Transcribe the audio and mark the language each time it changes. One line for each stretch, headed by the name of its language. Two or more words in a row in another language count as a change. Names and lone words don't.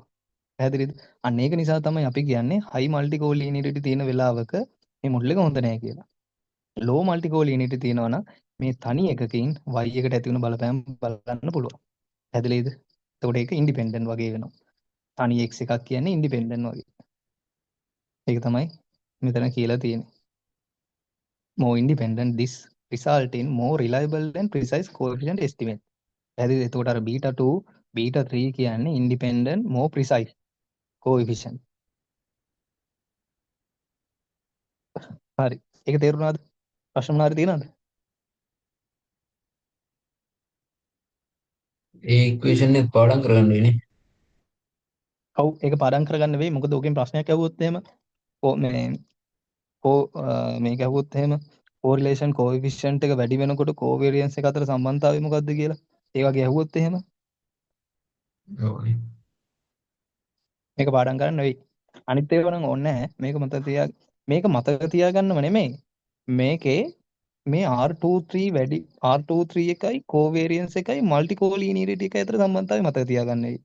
Sinhala: පැහැදිලිද? අන්න ඒක නිසා තමයි අපි කියන්නේ
English: high multicollinearity
Sinhala: තියෙන වෙලාවක මේ මොඩල් එක හොඳ නැහැ කියලා.
English: low multicollinearity
Sinhala: තියෙනවා නම් මේ තනි එකකින් y එකට ඇති වෙන බලපෑම් බලන්න පුළුවන්. පැහැදිලිද? එතකොට ඒක ඉන්ඩිපෙන්ඩන්ට් වගේ වෙනවා. තනි x එකක් කියන්නේ ඉන්ඩිපෙන්ඩන්ට් වගේ. ඒක තමයි මෙතන කියලා තියෙන්නේ.
English: more independent this result in more reliable and precise coefficient estimate.
Sinhala: පැහැදිලිද? එතකොට අර β2 β3 කියන්නේ
English: independent more precise coefficient.
Sinhala: හරි. ඒක තේරුණාද? ප්‍රශ්න මොනවාරි තියෙනවද? ඒ ඉක්වේෂන් එක පාඩම් කරගන්න වෙන්නේ. ඔව් ඒක පාඩම් කරගන්න වෙයි. මොකද ඕකෙන් ප්‍රශ්නයක් ඇහුවොත් එහෙම මේ මේක ඇහුවොත් එහෙම
English: correlation coefficient
Sinhala: එක වැඩි වෙනකොට covariance එක අතර සම්බන්ධතාවය මොකක්ද කියලා. ඒ වගේ ඇහුවොත් එහෙම ඕනේ. මේක පාඩම් කරන්න වෙයි. අනිත් ඒවා නම් ඕනේ නැහැ. මේක මතක තියාගන්නව නෙමෙයි. මේකේ මේ R23 වැඩි R23 එකයි covariance එකයි multicollinearity එකයි අතර සම්බන්ධතාවය මතක තියාගන්න වෙයි.